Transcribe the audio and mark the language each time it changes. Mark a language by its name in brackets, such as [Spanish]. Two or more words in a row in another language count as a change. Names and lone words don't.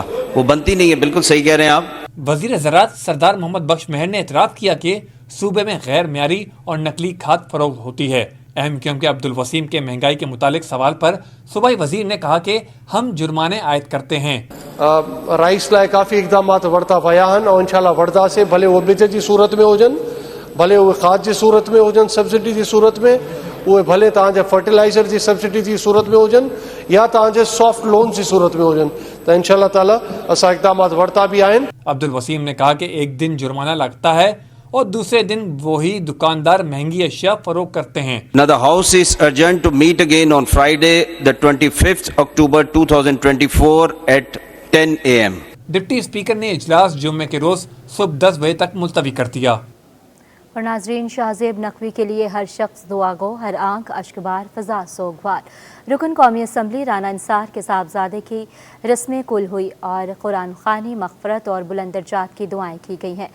[Urdu] وہ بنتی نہیں ہے، بالکل صحیح کہہ رہے ہیں آپ. وزیر زراعت سردار محمد بخش مہر نے اعتراف کیا کہ صوبے میں غیر معیاری اور نقلی کھاد فروخت ہوتی ہے. اہم کیونکہ عبدالوسیم کے مہنگائی کے متعلق سوال پر صوبائی وزیر نے کہا کہ ہم جرمانے عائد کرتے ہیں. [Sindhi] राइस लाइ काफ़ी इक़दाम वरता विया आहिनि और [Arabic] إن شاء الله [Sindhi] वरदासीं, भले उहे ॿिज जी सूरत में हुजनि, भले उहे खाद जी सूरत में हुजनि, सब्सिडी जी सूरत में, उहे भले तव्हांजे फर्टिलाइज़र जी सब्सिडी जी सूरत में हुजनि या तव्हांजे [English] soft loan [Sindhi] जी सूरत में हुजनि, त [Arabic] إن شاء الله تعالى [Sindhi] असां इक़दाम वरता भी आहिनि। [Urdu] عبدالوسیم نے کہا کہ ایک دن جرمانہ لگتا ہے اور دوسرے دن وہی دکاندار مہنگی اشیاء فروخت کرتے ہیں. [English] Now the House is adjourned to meet again on Friday, the 25th October 2024 at 10 AM. deputy speaker [Urdu] نے اجلاس جمعے کے روز صبح 10 بجے تک ملتوی کر دیا. اور ناظرین، شاہزیب نقوی کے لیے ہر شخص دعا گو، ہر آنکھ اشکبار، فضا سوگوار. رکن قومی اسمبلی رانا انصار کے صاحبزادے کی رسم قل ہوئی اور قرآن خوانی، مغفرت اور بلند درجات کی دعائیں کی گئی ہیں.